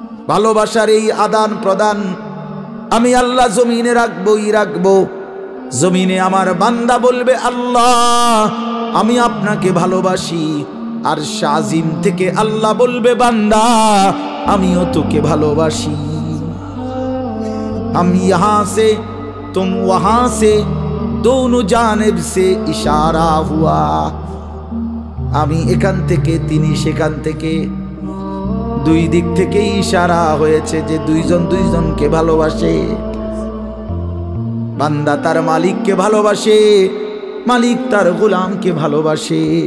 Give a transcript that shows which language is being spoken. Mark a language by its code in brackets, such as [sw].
[bn] ভালোবাসার এই আদান প্রদান আমি আল্লাহ জমিনে রাখবই রাখবো। জমিনে আমার বান্দা বলবে, আল্লাহ আমি আপনাকে ভালোবাসি, আর শাজিম থেকে আল্লাহ বলবে, বান্দা আমিও তোকে ভালোবাসি। [ur] हम यहाँ से तुम वहाँ से दोनों जानिब से इशारा हुआ। [bn] আমি এখান থেকে, তিনি সেখান থেকে, দুই দিক থেকে ইশারা হয়েছে যে দুইজন দুইজনকে ভালোবাসে। বান্দা তার মালিককে ভালোবাসে, মালিক তার গোলামকে ভালোবাসে।